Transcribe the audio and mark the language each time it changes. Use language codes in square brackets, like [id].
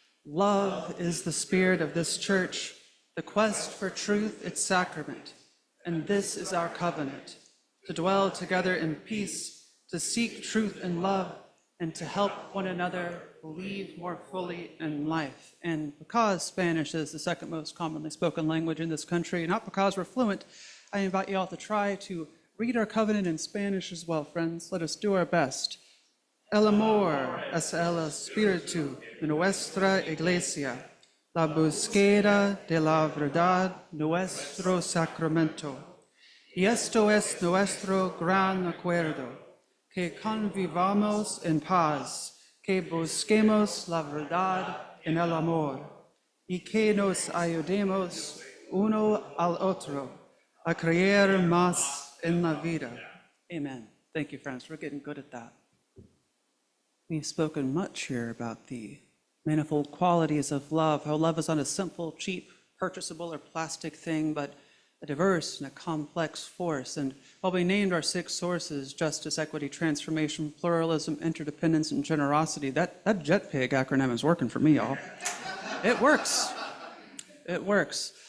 [en] Love is the spirit of this church, the quest for truth its sacrament, and this is our covenant, to dwell together in peace, to seek truth and love, and to help one another believe more fully in life. And because Spanish is the second most commonly spoken language in this country, not because we're fluent, I invite you all to try to read our covenant in Spanish as well, friends. Let us do our best. [es] El amor es el espíritu de nuestra iglesia, la búsqueda de la verdad, nuestro sacramento. Y esto es nuestro gran acuerdo, que convivamos en paz, que busquemos la verdad en el amor, y que nos ayudemos uno al otro a creer más en la vida. [en] Amen. Thank you, friends. We're getting good at that. We've spoken much here about the manifold qualities of love, how love is not a simple, cheap, purchasable, or plastic thing, but a diverse and a complex force. And while we named our 6 sources, justice, equity, transformation, pluralism, interdependence, and generosity, that JETPIG acronym is working for me, y'all. It works. It works.